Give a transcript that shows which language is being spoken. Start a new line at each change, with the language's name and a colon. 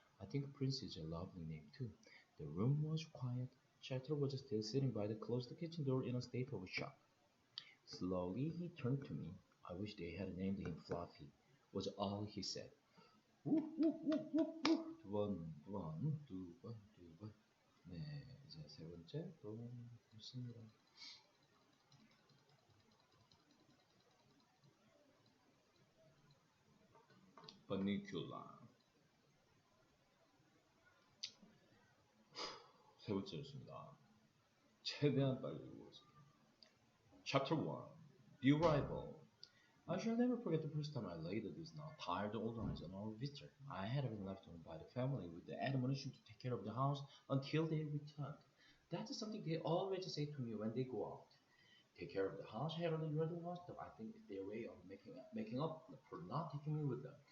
English: I think Prince is a lovely name, too. The room was quiet. Chatter was still sitting by the closed kitchen door in a state of shock. Slowly he turned to me. I wish they had named him Fluffy, was all he said.
Korean: 우, 우, 우, 우, 우. 두 번, 두 번, 두 번, 두 번. 네, 이제 세 번째 또 있습니다.
English: Bunnicula.
Korean: 세 번째였습니다. 최대한 빨리 읽어보겠습니다.
English: Chapter 1. The Arrival. I shall never forget the first time I laid these now tired old eyes on our visitor. I had been left home by the family with the admonition to take care of the house until they returned. That is something they always say to me when they go out. Take care of the house, Harold, and you're the ones that I think it's their way of making up for not taking me with them.